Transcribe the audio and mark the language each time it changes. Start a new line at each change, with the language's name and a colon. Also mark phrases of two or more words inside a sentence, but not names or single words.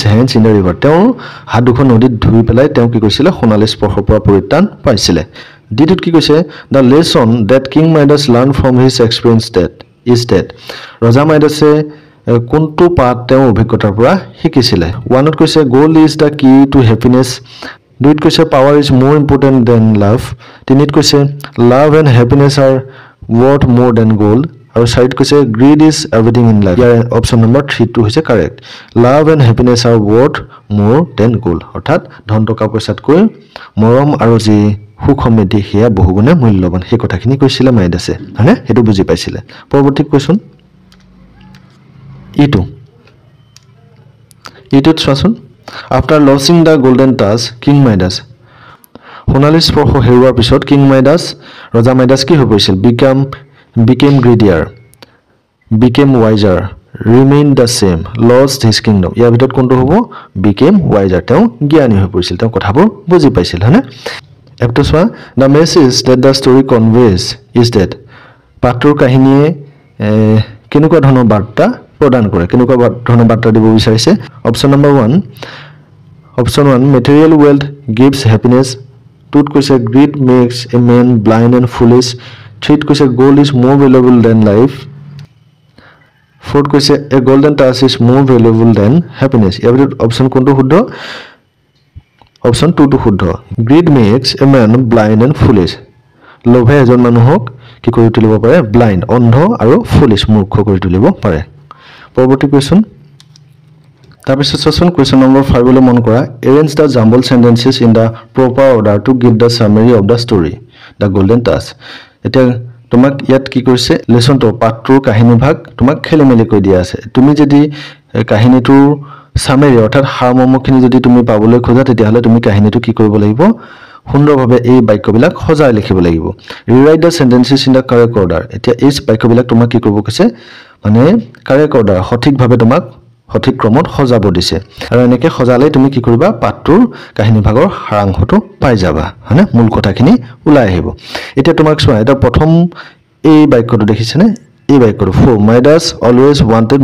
English: hands in the river
Assamese: তেওঁ হাত দুখন নদীত ধুই পেলাই তেওঁ কি কৈছিলে সোণালী স্পৰ্শৰ পৰা পৰিত্ৰাণ পাইছিলে দ্বিতীয়ত কি কৈছে
English: the lesson that King Midas learn from his experience that
Assamese: ৰজা মাইডাছে কোনটো পাঠ তেওঁ অভিজ্ঞতাৰ পৰা শিকিছিলে 1ত কৈছে
English: gold is the key to happiness
Assamese: 2ত কৈছে
English: power is more important than love
Assamese: 3ত কৈছে
English: love and happiness are worth more than gold
Assamese: আৰু 4ত কৈছে
English: greed is everything in life
Assamese: ইয়াৰ অপচন নম্বৰ 3 টো হৈছে
English: correct love and happiness are worth more than gold
Assamese: অৰ্থাৎ ধন টকা পইচাতকৈ মৰম আৰু যি সুখ সমৃদ্ধি হেয়া বহুগুণে মূল্যৱান সেই কথাখিনি কৈছিলে মাইডাছে হয়নে হেতু বুজি পাইছিলে পৰৱৰ্তী কোৱেশ্চন ইটোত চোৱাচোন
English: after losing the golden touch King Midas
Assamese: সোণালী স্পৰ্শ হেৰুৱাৰ পিছত কিং মাইডাছ ৰজা মাইডাছ কি হৈ পৰিছিল
English: became greedier became wiser remained the same lost his kingdom
Assamese: ইয়াৰ ভিতৰত কোনটো হ'ব
English: became wiser
Assamese: তেওঁ জ্ঞানী হৈ পৰিছিল তেওঁ কথাবোৰ বুজি পাইছিল হয়নে একটো চোৱা
English: the message that the story conveys is that
Assamese: পাঠটোৰ কাহিনীয়ে কেনেকুৱা ধৰণৰ বাৰ্তা প্ৰদান কৰে কেনেকুৱা ধৰণৰ বাৰ্তা দিব বিচাৰিছে অপচন নম্বৰ 1
English: material wealth gives happiness
Assamese: 2ত কৈছে
English: greed makes a man blind and foolish
Assamese: 3ত কৈছে
English: gold is more valuable than life
Assamese: 4th কৈছে
English: a golden touch is more valuable than happiness
Assamese: ইয়াৰ ভিতৰত অপচন কোনটো শুদ্ধ অপচন 2 টো শুদ্ধ
English: greed makes a man blind and foolish
Assamese: লোভে এজন মানুহক কি কৰি তুলিব পাৰে ব্লাইণ্ড অন্ধ আৰু ফুলিশ মূৰ্খ কৰি তুলিব পাৰে পৰৱৰ্তী কোৱেশ্চন তাৰপিছত চোৱাচোন কোৱেশ্চন নম্বৰ 5 লৈ মন কৰা
English: arrange the jumbled sentences in the proper order to give the summary of the story the golden task
Assamese: এটা তোমাক ইয়াত কি কৰিছে লেসনটো পাঠটোৰ কাহিনী ভাগ তোমাক খেলিমেলি কৈ দিয়া আছে তুমি যদি কাহিনীটোৰ সামাৰি অৰ্থাৎ হাৰমৰ্মখিনি যদি তুমি পাবলৈ খোজা তেতিয়াহলে তুমি কাহিনীটো কি কৰিব লাগিব সুন্দৰভাৱে এই বাক্যবিলাক সজাই লিখিব লাগিব
English: rewrite the sentences in the correct order
Assamese: এতিয়া এই বাক্যবিলাক তোমাক কি কৰিব কৈছে মানে
English: correct order
Assamese: সঠিকভাৱে তোমাক সঠিক ক্ৰমত সজাব দিছে আৰু এনেকৈ সজালে তুমি কি কৰিবা পাঠটোৰ কাহিনী ভাগৰ সাৰাংশটো পাই যাবা হয়নে মূল কথাখিনি ওলাই আহিব এতিয়া তোমাক চোৱা এটা প্ৰথম এই বাক্যটো দেখিছেনে এই বাক্যটো 4
English: Midas always wanted